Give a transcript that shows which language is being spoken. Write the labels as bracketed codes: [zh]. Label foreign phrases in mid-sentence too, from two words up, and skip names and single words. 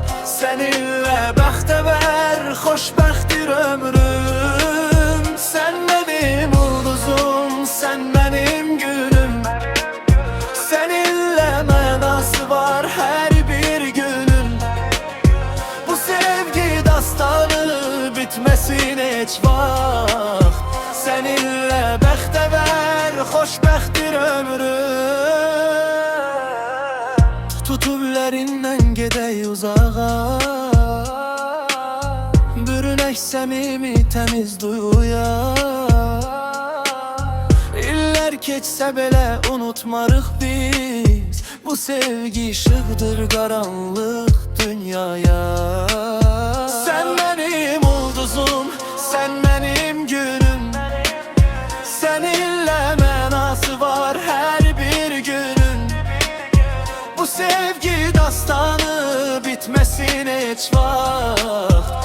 [az] Seninle bəxtəvər, xoşbəxtdir ömrüm. [tr] Sen benim ulduzum, sen benim günüm. [az] Seninle mənası var her bir günün. Bu sevgi dastanı bitmesin hiç vaxt. Seninle bəxtəvər, xoşbəxtdir ömrüm. Tutublərindən gedək uzağa. Bürünək səmimi təmiz duyuya. İllər keçsə belə unutmarıq biz. Bu sevgi işıqdır qaranlıq dünyaya. [tr] Sen benim ulduzum, sen benim günüm. [az] Seninle mənası var her bir günün. Bu sevgi dastanı bitmesin hiç vaxt.